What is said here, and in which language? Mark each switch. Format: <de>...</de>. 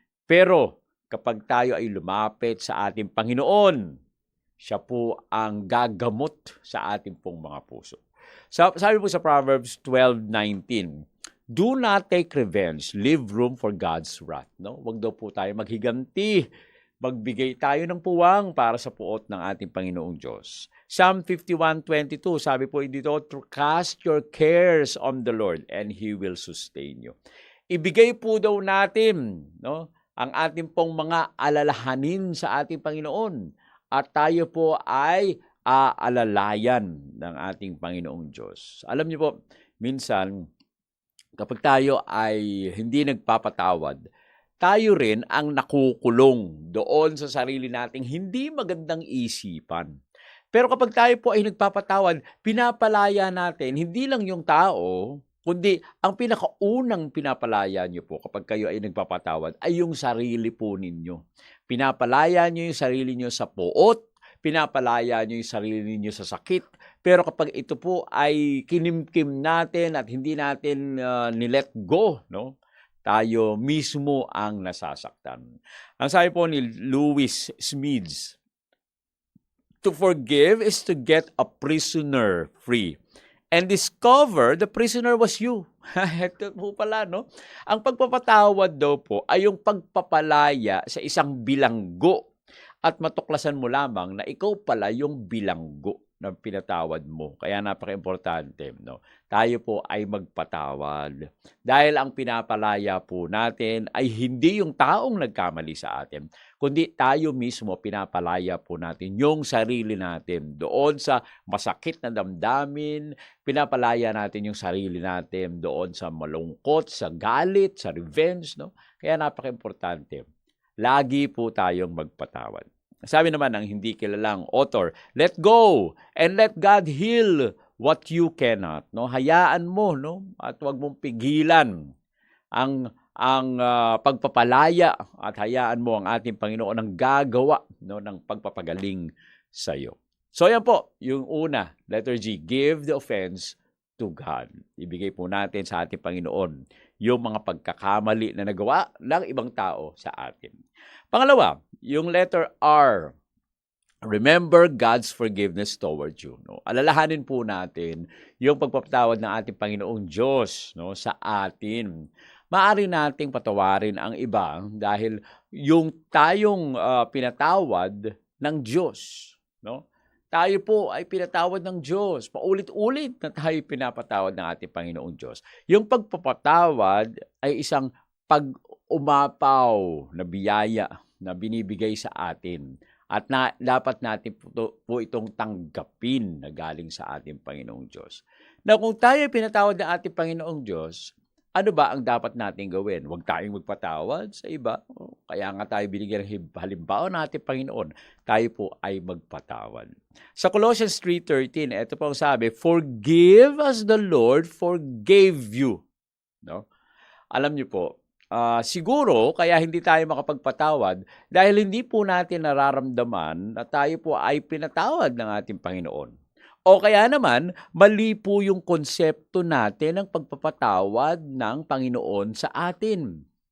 <tl>Pero kapag tayo ay lumapit sa ating Panginoon, siya po ang gagamot sa ating pong mga puso. Sabi po sa</tl> <en>Proverbs 12:19, do not take revenge, leave room for God's wrath.</en> <tl>No? Huwag daw po tayo maghiganti. Magbigay tayo ng puwang para sa puot ng ating Panginoong Diyos.</tl> <en>Psalm 51:22,</en> <tl>sabi po dito,</tl> <en>cast your cares on the Lord and He will sustain you.</en> <tl>Ibigay po daw natin, no, ang ating pong mga alalahanin sa ating Panginoon. At tayo po ay aalalayan ng ating Panginoong Diyos. Alam niyo po, minsan, kapag tayo ay hindi nagpapatawad, tayo rin ang nakukulong doon sa sarili nating hindi magandang isipan. Pero kapag tayo po ay nagpapatawad, pinapalaya natin hindi lang yung tao, kundi ang pinakaunang pinapalaya nyo po kapag kayo ay nagpapatawad ay yung sarili po ninyo. Pinapalaya nyo yung sarili nyo sa puot, pinapalaya nyo yung sarili ninyo sa sakit. Pero kapag ito po ay kinimkim natin at hindi natin nilet go, no, tayo mismo ang nasasaktan. Ang sabi po ni</tl> <en>Louis Smedes, to forgive is to get a prisoner free and discover the prisoner was you.</en> <tl>Ito po pala, no? Ang pagpapatawad daw po ay yung pagpapalaya sa isang bilanggo at matuklasan mo lamang na ikaw pala yung bilanggo. na pinatawad mo. Kaya napakaimportante, no? Tayo po ay magpatawad. Dahil ang pinapalaya po natin ay hindi yung taong nagkamali sa atin, kundi tayo mismo pinapalaya po natin yung sarili natin. Doon sa masakit na damdamin, pinapalaya natin yung sarili natin doon sa malungkot, sa galit, sa revenge, no? Kaya napakaimportante. Lagi po tayong magpatawad. Sabi naman ng hindi kilalang</tl> <en>author, let go and let God heal what you cannot.</en> <tl>No? Hayaan mo, no? At huwag mong pigilan ang pagpapalaya at hayaan mo ang ating Panginoon ang gagawa, no, ng pagpapagaling sa iyo. So yan po, yung una,</tl> <en>letter G, give the offense to God.</en> <tl>Ibigay po natin sa ating Panginoon yung mga pagkakamali na nagawa ng ibang tao sa atin. Pangalawa, yung</tl> <en>letter R, remember God's forgiveness towards you.</en> <tl>No? Alalahanin po natin yung pagpapatawad ng ating Panginoong Diyos, no, sa atin. Maaari nating patawarin ang iba dahil yung tayong pinatawad ng Diyos, no? Tayo po ay pinatawad ng Diyos. Paulit-ulit na tayo pinapatawad ng ating Panginoong Diyos. Yung pagpapatawad ay isang pag-umapaw na biyaya na binibigay sa atin. At dapat natin po itong tanggapin na galing sa ating Panginoong Diyos. Na kung tayo ay pinatawad ng ating Panginoong Diyos, ano ba ang dapat natin gawin? Huwag tayong magpatawad sa iba. Kaya nga tayo binigyan ng halimbawa ng ating Panginoon. Tayo po ay magpatawad.</tl> <en>Sa Colossians 3:13,</en> <tl>ito po ang sabi,</tl> <en>forgive as the Lord forgave you.</en> <tl>No? Alam niyo po, siguro kaya hindi tayo makapagpatawad dahil hindi po natin nararamdaman na tayo po ay pinatawad ng ating Panginoon. O kaya naman, mali po yung konsepto natin ng pagpapatawad ng Panginoon sa atin.</tl>